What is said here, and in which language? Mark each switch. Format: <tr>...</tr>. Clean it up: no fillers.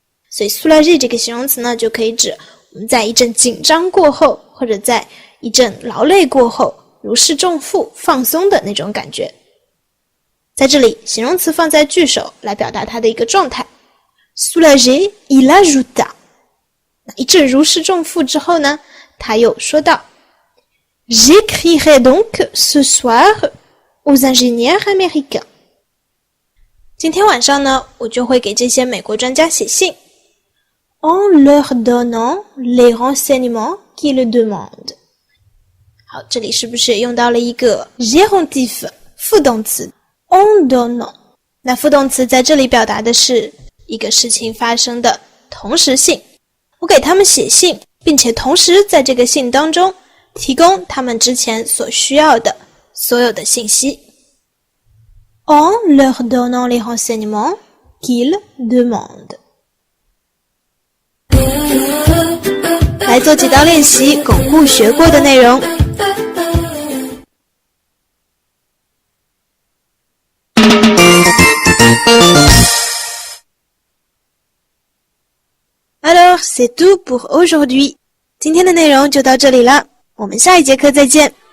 <zh>所以 soulagé 这个形容词呢，就可以指我们在一阵紧张过后，或者在一阵劳累过后，如释重负、放松的那种感觉。在这里，形容词放在句首来表达它的一个状态。</zh> <fr>Soulagé, il ajouta。</fr> <zh>一阵如释重负之后呢，他又说道</zh> <fr>J'écrirai donc ce soir aux ingénieurs américains。</fr> <zh>今天晚上呢，我就会给这些美国专家写信</zh> <fr>En leur donnant les renseignements qu'ils demandent。</fr> <zh>好，这里是不是用到了一个 gérondif 副动词 en donnant？那副动词在这里表达的是一个事情发生的同时性。我给他们写信，并且同时在这个信当中提供他们之前所需要的所有的信息。</zh> <fr>En leur donnant les renseignements qu'ils demandent。</fr> <zh>来做几道练习，巩固学过的内容。</zh> <fr>Alors, c'est tout pour aujourd'hui.</fr> <zh>今天的内容就到这里了，我们下一节课再见。</zh>